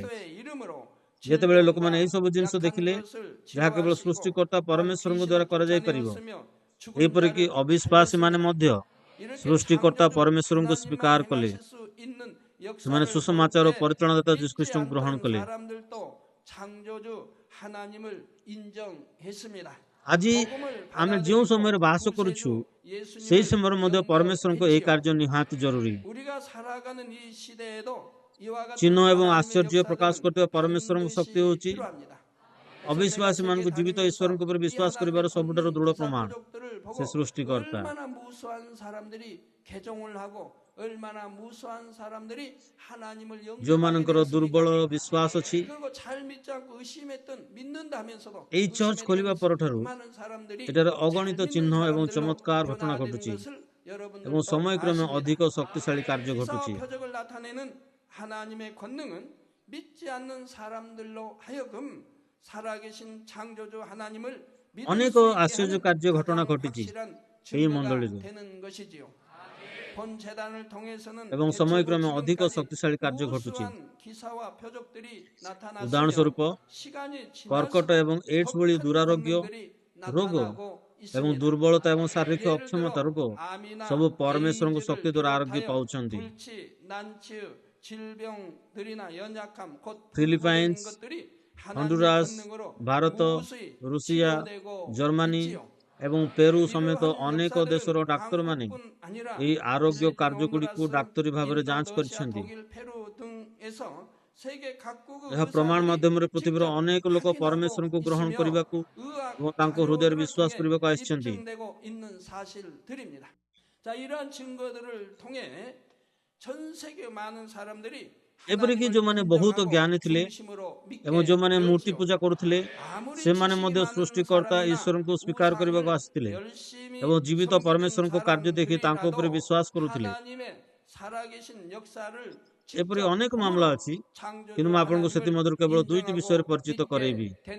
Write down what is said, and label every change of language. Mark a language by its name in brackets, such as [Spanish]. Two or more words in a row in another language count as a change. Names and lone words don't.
[Korean] 그리스도의 이름으로 [Odia] ଯେତେବେଳେ [Korean] 질병과 [Odia] ଲୋକମାନେ ଏହି ସବୁ ଜିନିଷ [Korean] 약한 [Odia] ଦେଖିଲେ, [Korean] 것을 [Odia] ଯାହା କେବଳ [Korean] 치료하시고 [Odia] ସୃଷ୍ଟିକର୍ତ୍ତା [Korean] 또 [Odia] ପରମେଶ୍ୱରଙ୍କ [Korean] 귀신을 [Odia] ଦ୍ୱାରା କରାଯାଇ ପାରିବ, [Korean] 쫓아내었으며 죽은 [Odia] ଏପରିକି [Korean] 자를 [Odia] ଅବିଶ୍ୱାସୀମାନେ [Korean] 살렸습니다. [Odia] ମଧ୍ୟ [Korean] 이렇게 [Odia] ସୃଷ୍ଟିକର୍ତ୍ତା [Korean] 창조주 [Odia] ପରମେଶ୍ୱରଙ୍କୁ [Korean] 하나님만 [Odia] ସ୍ୱୀକାର କଲେ। [Korean] 행하실 수 있는 [Odia] ସେମାନେ [Korean] 역사를 [Odia] ସୁସମାଚାର [Korean] 볼 [Odia] ଓ [Korean] 때 [Odia] ପରିତ୍ରାଣଦାତା [Korean] 믿지 [Odia] ଯୀଶୁଖ୍ରୀଷ୍ଟଙ୍କୁ ଗ୍ରହଣ [Korean] 않던 [Odia] କଲେ। [Korean] 사람들도 창조주 하나님을 인정했습니다. [Odia] ଆଜି ଆମେ ଯେଉଁ ସମୟରେ ବାସ କରୁଛୁ, ସେହି ସମୟରେ ମଧ୍ୟ ପରମେଶ୍ୱରଙ୍କ ଏହି କାର୍ଯ୍ୟ ନିହାତି ଜରୁରୀ। [Korean] 우리가 살아가는 이 시대에도 이와 같은 [Odia] ଚିହ୍ନ ଏବଂ [Korean] 하나님의 [Odia] ଆଶ୍ଚର୍ଯ୍ୟ ପ୍ରକାଶ [Korean] 역사들은 [Odia] କରୁଥିବା ପରମେଶ୍ୱରଙ୍କ ଶକ୍ତି [Korean] 반드시 [Odia] ହେଉଛି [Korean] 필요합니다. [Odia] ଅବିଶ୍ୱାସୀମାନଙ୍କୁ ଜୀବିତ ଈଶ୍ୱରଙ୍କ ଉପରେ ବିଶ୍ୱାସ କରିବାର ସବୁଠାରୁ ଦୃଢ଼ ପ୍ରମାଣ। ସେ ସୃଷ୍ଟିକର୍ତ୍ତା। [Korean] 얼마나 무수한 사람들이 개종을 하고 얼마나 무수한 사람들이 하나님을 [Odia] ଯେଉଁମାନଙ୍କର ଦୁର୍ବଳ [Korean] 영접하게 [Odia] ବିଶ୍ୱାସ ଅଛି, [Korean] 그리고 잘 믿지 않고 의심했던 믿는다면서도 [Odia] ଏହି ଚର୍ଚ୍ଚ ଖୋଲିବା ପରଠାରୁ [Korean] 많은 사람들이 [Odia] ଏଠାରେ [Korean] 잘 [Odia] ଅଗଣିତ [Korean] 믿는 [Odia] ଚିହ୍ନ ଏବଂ [Korean] 사람들로 [Odia] ଚମତ୍କାର ଘଟଣା [Korean] 변화되는 [Odia] ଘଟୁଛି [Korean] 것을 여러분들도 [Odia] ଏବଂ ସମୟକ୍ରମେ [Korean] 아십니다. [Odia] ଅଧିକ ଶକ୍ତିଶାଳୀ କାର୍ଯ୍ୟ [Korean] 기사와 [Odia] ଘଟୁଛି। [Korean] 표적을 나타내는 하나님의 권능은 믿지 않는 사람들로 하여금 살아계신 창조주 하나님을 믿을 [Odia] ଅନେକ [Korean] 수 있게 [Odia] ଆଶ୍ଚର୍ଯ୍ୟ [Korean] 하는 [Odia] କାର୍ଯ୍ୟ ଘଟଣା [Korean] 가장 [Odia] ଘଟିଛି [Korean] 확실한 [Odia] ଏହି [Korean] 증거가 [Odia] ମଣ୍ଡଳୀରେ [Korean] 되는 것이지요. 본 재단을 통해서는 [Odia] ଏବଂ ସମୟକ୍ରମେ ଅଧିକ [Korean] 지금까지 [Odia] ଶକ୍ତିଶାଳୀ କାର୍ଯ୍ୟ ଘଟୁଛି। [Korean] 무수한 기사와 표적들이 [Odia] ଉଦାହରଣ [Korean] 나타났으며 [Odia] ସ୍ୱରୂପ [Korean] 시간이 [Odia] କର୍କଟ ଏବଂ ଏଡ୍ସ ଭଳି [Korean] 지날수록 [Odia] ଦୁରାରୋଗ୍ୟ ରୋଗ ଏବଂ ଦୁର୍ବଳତା ଏବଂ ଶାରୀରିକ [Korean] 예를 [Odia] ଅକ୍ଷମତା [Korean] 들어 [Odia] ରୋଗ [Korean] 암이나 [Odia] ସବୁ ପରମେଶ୍ୱରଙ୍କ [Korean] 에이즈를 [Odia] ଶକ୍ତି ଦ୍ୱାରା ଆରୋଗ୍ୟ [Korean] 비롯하여 [Odia] ପାଉଛନ୍ତି। [Korean] 불치, 난치, 질병들이나 연약함, 곧 [Odia] ଫିଲିପାଇନ୍ସ, [Korean] 불구된 것들이 하나님의 [Odia] ହଣ୍ଡୁରାସ, [Korean] 권능으로 [Odia] ଭାରତ, [Korean] 무수히 [Odia] ରୁଷିଆ, [Korean] 치료되고 [Odia] ଜର୍ମାନୀ [Korean] 있지요. [Odia] ଏବଂ ପେରୁ ସମେତ [Korean] 이러한 [Odia] ଅନେକ [Korean] 역사들은 [Odia] ଦେଶର ଡାକ୍ତରମାନେ [Korean] 한국뿐 아니라 [Odia] ଏହି ଆରୋଗ୍ୟ [Korean] 브라질, [Odia] କାର୍ଯ୍ୟଗୁଡ଼ିକୁ [Korean] honduras, [Odia] ଡାକ୍ତରୀ ଭାବରେ [Korean] 인도, [Odia] ଯାଞ୍ଚ [Korean] 러시아, [Odia] କରିଛନ୍ତି। [Korean] 독일, 페루 등에서 세계 각국의 [Odia] ଏହା ପ୍ରମାଣ [Korean] 의사들이 [Odia] ମାଧ୍ୟମରେ ପୃଥିବୀର [Korean] 직접 [Odia] ଅନେକ ଲୋକ [Korean] 확인하고 [Odia] ପରମେଶ୍ୱରଙ୍କୁ ଗ୍ରହଣ [Korean] 있으며 [Odia] କରିବାକୁ [Korean] 의학 [Odia] ଏବଂ ତାଙ୍କ ହୃଦୟରେ [Korean] 자료들을 [Odia] ବିଶ୍ୱାସ [Korean] 통해 [Odia] କରିବାକୁ ଆସିଛନ୍ତି। [Korean] 입증되고 있는 사실들입니다. 자, 이러한 증거들을 통해 전 세계 많은 사람들이 [Odia] ଏପରିକି ଯେଉଁମାନେ ବହୁତ ଜ୍ଞାନୀ ଥିଲେ ଏବଂ ଯେଉଁମାନେ ମୂର୍ତ୍ତି ପୂଜା କରୁଥିଲେ, ସେମାନେ ମଧ୍ୟ ସୃଷ୍ଟିକର୍ତ୍ତା ଈଶ୍ୱରଙ୍କୁ ସ୍ୱୀକାର କରିବାକୁ ଆସିଥିଲେ ଏବଂ ଜୀବିତ ପରମେଶ୍ୱରଙ୍କ କାର୍ଯ୍ୟ ଦେଖି ତାଙ୍କ ଉପରେ ବିଶ୍ୱାସ କରୁଥିଲେ। ଏପରି ଅନେକ ମାମଲା ଅଛି, କିନ୍ତୁ ମୁଁ ଆପଣଙ୍କୁ ସେଥିମଧ୍ୟରୁ କେବଳ 2ଟି ବିଷୟରେ ପରିଚିତ କରାଇବି।